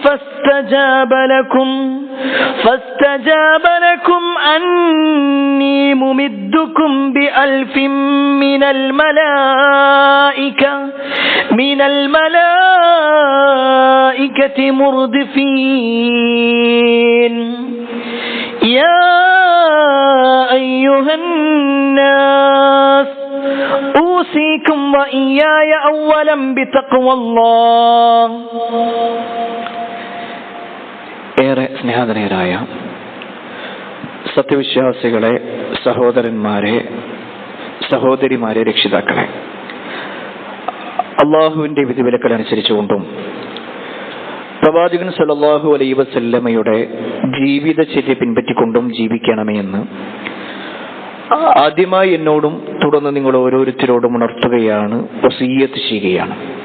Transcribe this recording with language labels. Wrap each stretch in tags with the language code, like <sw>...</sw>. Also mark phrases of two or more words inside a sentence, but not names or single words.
<ar>فاستجاب لكم أني ممدكم بألف من الملائكة مردفين يا أيها الناس أوصيكم وإياي أولا بتقوى الله.</ar> <ml>ഏറെ സ്നേഹധനരായ സത്യവിശ്വാസികളെ, സഹോദരന്മാരെ, സഹോദരിമാരെ, രക്ഷിതാക്കളെ, അള്ളാഹുവിന്റെ വിധിവിലക്കൾ അനുസരിച്ചുകൊണ്ടും പ്രവാചകൻ</ml> <ar>صلى الله عليه وسلم</ar> <ml>ജീവിതചര്യ പിൻപറ്റിക്കൊണ്ടും ജീവിക്കണമേ എന്ന് ആദ്യമായി എന്നോടും തുടർന്ന് നിങ്ങൾ ഓരോരുത്തരോടും ഉണർത്തുകയാണ്, വസിയ്യത്ത് ചെയ്യുകയാണ്.</ml>